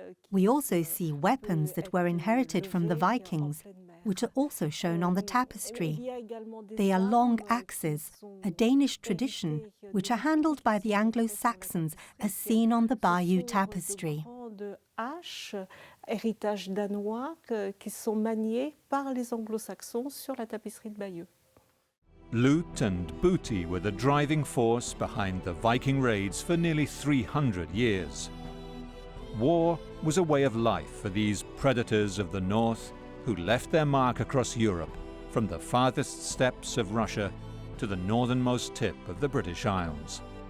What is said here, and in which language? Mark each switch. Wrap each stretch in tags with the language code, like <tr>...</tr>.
<en>We also see weapons that were inherited from the Vikings, which are also shown on the tapestry. They are long axes, a Danish tradition, which are handled by the Anglo-Saxons as seen on the Bayeux Tapestry.</en> <fr>Héritage danois qui sont maniés par les Anglo-Saxons sur la tapisserie de Bayeux.</fr> <en>Loot and booty were the driving force behind the Viking raids for nearly 300 years. War was a way of life for these predators of the north who left their mark across Europe, from the farthest steppes of Russia to the northernmost tip of the British Isles.</en>